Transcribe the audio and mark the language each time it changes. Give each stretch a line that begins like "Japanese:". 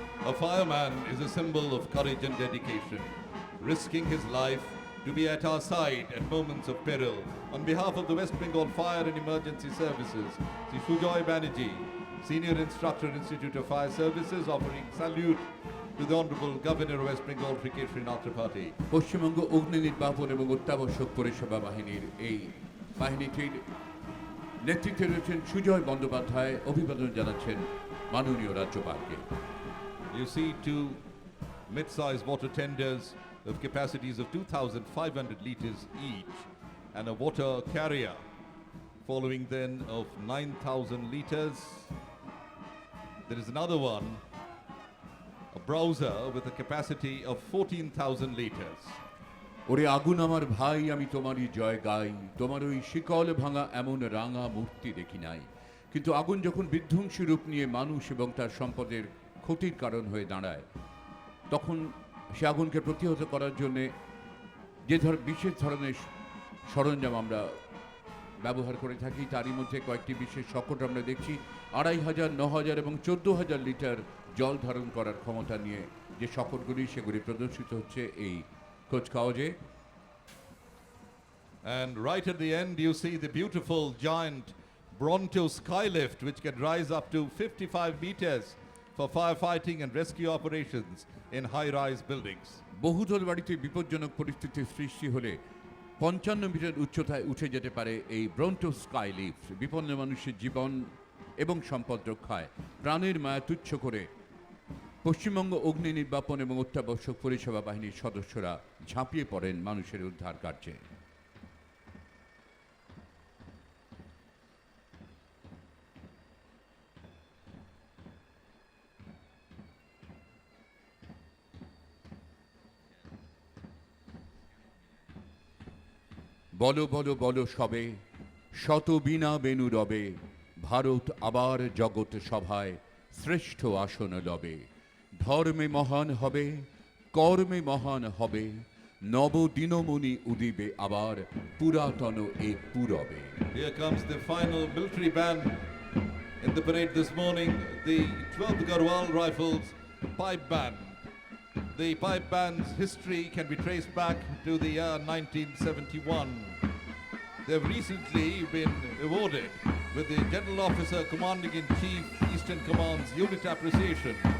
English: A fireman is a symbol of courage and dedication, risking his life to be at our side at moments of peril. On behalf of the West Bengal Fire and Emergency Services, Sri Sujoy Banerjee, Senior Instructor, Institute of Fire Services, offering salute to the Honorable Governor of West Bengal, Sri Keshrinath Tripathi.
Bangla: Paschimbanga অগ্নি নির্বাপন এবং অত্যাবশ্যক পরিষেবা বাহিনীর এই বাহিনীটির নেতৃত্বে রয়েছেন সুজয় বন্দ্যোপাধ্যায়। অভিবাদন জানাচ্ছেন মাননীয় রাজ্যপালকে।
English: You see two mid-sized water tenders of capacities of 2,500 litres each and a water carrier following then of 9,000 litres. There is another one, a browser with a capacity of 14,000 litres.
Bangla: ওরে আগুন আমার ভাই আমি তোমারই জয় গাই, তোমার ওই শিকল ভাঙা এমন রাঙা মূর্তি দেখি নাই। কিন্তু আগুন যখন বিধ্বংসী রূপ নিয়ে মানুষ এবং তার সম্পদের ক্ষতির কারণ হয়ে দাঁড়ায় তখন সে আগুনকে প্রতিহত করার জন্যে যে বিশেষ ধরনের সরঞ্জাম আমরা ব্যবহার করে থাকি তারই মধ্যে কয়েকটি বিশেষ শকট আমরা দেখছি। 2,500, 9,000 এবং 14,000 লিটার জল ধারণ করার ক্ষমতা নিয়ে যে শকটগুলি সেগুলি প্রদর্শিত হচ্ছে এই কুচকাওয়াজে।
English: And right at the end you see the beautiful giant Bronto skylift which can rise up to 55 meters for firefighting and rescue operations in high-rise buildings.
Bangla: বহুতল বাড়িতে বিপজ্জনক পরিস্থিতির সৃষ্টি হলে 55 মিটার উচ্চতায় উঠে যেতে পারে এই ব্রন্টো স্কাই লিফট। বিপন্ন মানুষের জীবন এবং সম্পদ রক্ষায় প্রাণের মায়া তুচ্ছ করে পশ্চিমবঙ্গ অগ্নি নির্বাপন এবং অত্যাবশ্যক পরিষেবা বাহিনীর সদস্যরা ঝাঁপিয়ে পড়েন মানুষের উদ্ধার কার্যে। বলো বলো বলো সবে শত বিনা বেনু রবে, ভারত আবার জগৎ সভায় শ্রেষ্ঠ আসন লবে। ধর্মে মহান হবে, কর্মে মহান হবে, নবদিনমণি উদিবে আবার, পুরাতন এ পুরবে।
English: Here comes the final military band in the parade this morning, the 12th Garhwal Rifles Pipe Band. The pipe band's history can be traced back to the year 1971. They've recently been awarded with the General Officer Commanding-in-Chief Eastern Command's Unit Appreciation.